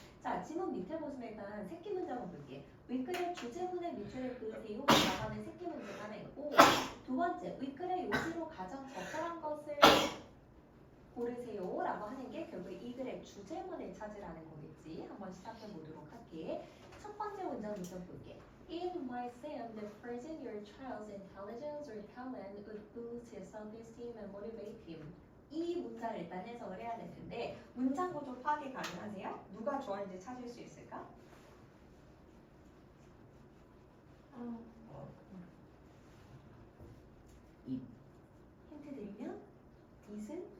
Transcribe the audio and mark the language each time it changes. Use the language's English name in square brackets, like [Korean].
[Korean] 자, 지문 밑에 보시면 일단 새끼 문제 한번 볼게요. 윗글의 주제문의 밑줄을 그으세요. 나가는 새끼 문제가 하나 있고 두 번째, 윗글의 요지로 가장 적절한 것을 고르세요 라고 하는 게 결국 이 글의 주제문을 찾으라는 거겠지. 한번 시작해 보도록 할게. 첫 번째 문장부터 볼게. [English] It might seem that praising your child's intelligence or talent would boost his self-esteem and motivate him. [Korean] 이 문장을 일단 해석을 해야 되는데 문장 구조 파악이 가능하세요? 누가 주어인지 찾을 수 있을까? 힌트 드리면 it은